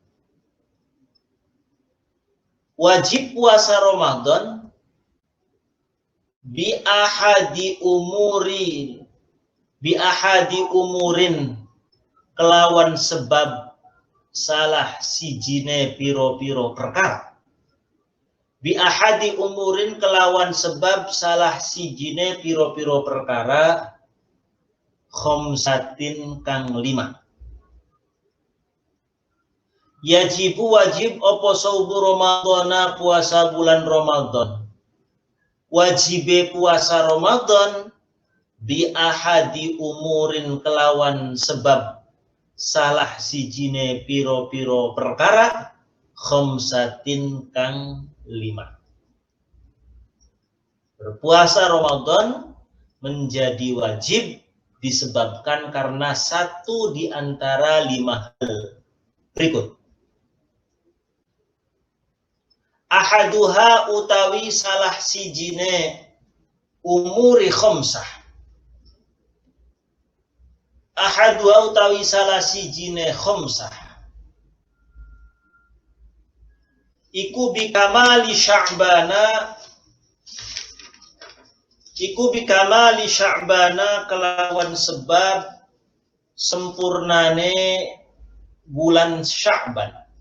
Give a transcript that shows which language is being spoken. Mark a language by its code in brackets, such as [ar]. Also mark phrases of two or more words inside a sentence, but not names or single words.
[jv] Wajib puasa Ramadan [ar] بأحد أمور [jv] kelawan sebab salah sijine piro-piro perkara. [ar] بأحد أمور [jv] kelawan sebab salah sijine piro-piro perkara khomsatin kang 5. Yajibu wajib opo [ar] صوم رمضان [jv] puasa bulan Ramadan. Wajibe puasa Ramadan [ar] بأحد أمور [jv] kelawan sebab salah sijine piro-piro perkara khomsatin kang 5. [id] Berpuasa Ramadan menjadi wajib disebabkan karena satu di antara 5 hal berikut. [jv] Ahaduha utawi salah sijine [ar] أمور خمسة. [jv] Ahaduha utawi salah sijine khomsah. Iku [ar] بكمال شعبان [jv] kelawan sebab sempurnane bulan Sya'ban.